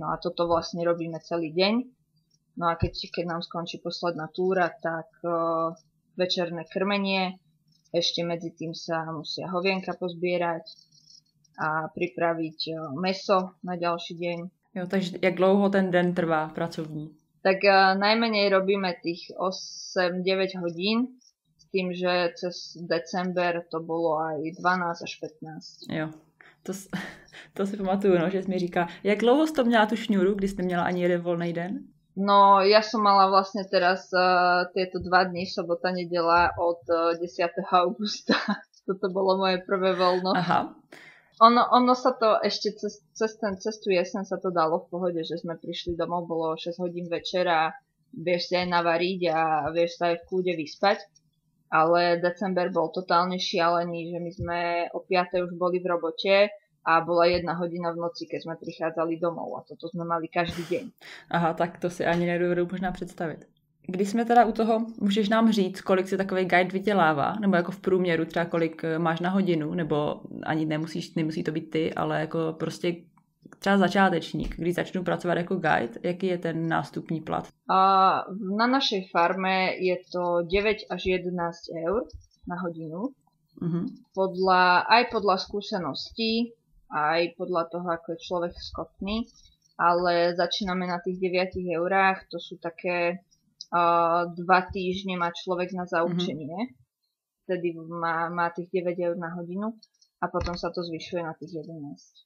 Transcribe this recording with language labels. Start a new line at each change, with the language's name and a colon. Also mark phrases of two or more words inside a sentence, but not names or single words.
Slovak: No a toto vlastne robíme celý deň. No a keď nám skončí posledná túra, tak večerné krmenie, ešte medzi tým sa musia hovienka pozbierať a pripraviť mäso na ďalší deň.
Czech: Jo, takže jak dlouho ten den trvá pracovní?
Slovak: Tak najmenej robíme tých 8-9 hodín, s tým, že cez december to bolo aj 12 až 15.
Czech: Jo, to si pamatuju, no, že jsi mi říká, jak dlouho jsi to měla tu šňůru, když jsi neměla ani jeden voľný den?
Slovak: No, ja som mala vlastne teraz tieto 2 dni, sobota, nedela od 10. augusta. Toto bolo moje prvé voľno. Aha. Ono sa to ešte cez tú jesen sa to dalo v pohode, že sme prišli domov, bolo 6 hodín večera, vieš si aj navariť a vieš sa aj v kľude vyspať. Ale december bol totálne šialený, že my sme o 5. už boli v robote a bola 1 hodina v noci, keď sme prichádzali domov a toto sme mali každý deň.
Czech: Aha, tak to si ani nedovedu možná představit. Když jsme teda u toho, můžeš nám říct, kolik si takový guide vydělává? Nebo jako v průměru třeba kolik máš na hodinu? Nebo ani nemusí to být ty, ale jako prostě třeba začátečník, když začnu pracovat jako guide, jaký je ten nástupní plat?
Slovak: Na našej farme je to 9 až 11 eur na hodinu. Uh-huh. Podľa skúseností, aj podľa toho, ako je človek schopný, ale začíname na tých 9 eurách, to sú také 2 týždne má človek na zaučenie, vtedy má tých 9 eur na hodinu a potom sa to zvyšuje na tých 11.